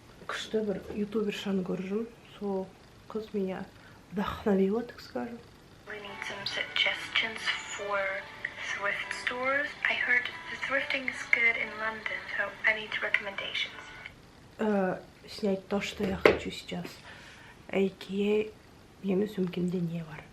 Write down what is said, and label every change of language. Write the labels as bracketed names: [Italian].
[Kazakh] Күшті бір ютубершаны көрдім. Сол қыз [Russian] меня вдохновила, так скажем. [English] We need some suggestions for thrift stores. I heard the thrifting is good in London, so I need recommendations. [Russian] Снять то, что я хочу сейчас. [Kazakh] AKA, менің сөмкемде не бар?